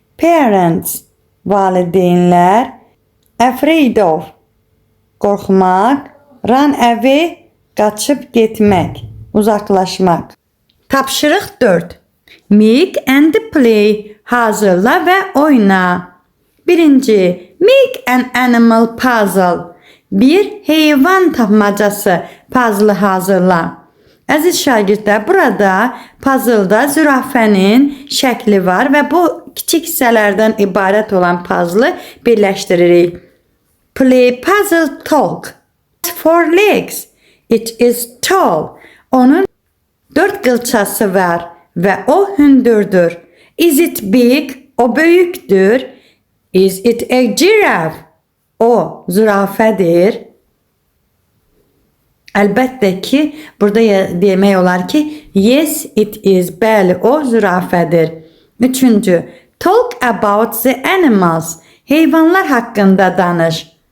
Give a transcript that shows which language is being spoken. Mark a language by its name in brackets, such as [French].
[English] Parents, [Azerbaijani] valideynlər. [English] Afraid of, [Azerbaijani] qorxmaq. [English] Run away, [Azerbaijani] qaçıb getmək, uzaqlaşmaq. Tapşırıq 4. [English] Make and play, [Azerbaijani] hazırla və oyna. Birinci, [English] make an animal puzzle. [Azerbaijani] Bir heyvan tapmacası puzzle hazırla. Əziz şagirdlər, burada puzzle'da zürafənin şəkli var və bu kiçik hissələrdən ibarət olan puzzle birləşdiririk. [English] Play puzzle talk. Four legs. It is tall. [Azerbaijani] Onun 4 qılçası var və o hündürdür. [English] Is it big? [Azerbaijani] O böyükdür. [English] Is it a giraffe? [Azerbaijani] O zürafədir. Əlbəttə ki, burada demək olar ki, [English] yes, it is. [Azerbaijani] Bəli, o zürafədir. Üçüncü, [English] talk about the animals. [Azerbaijani] Heyvanlar haqqında danış.